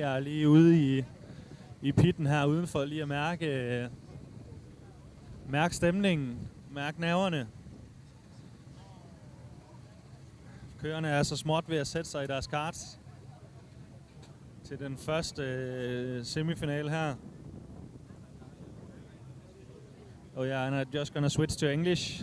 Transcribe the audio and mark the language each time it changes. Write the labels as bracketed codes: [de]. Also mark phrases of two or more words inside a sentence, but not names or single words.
[da] Jeg er lige ude i pitten her udenfor, lige at mærke stemningen, mærke nerverne. Kørerne er så småt ved at sætte sig i deres karts til den første semifinale her. [en] Oh yeah, and I'm just gonna switch to English.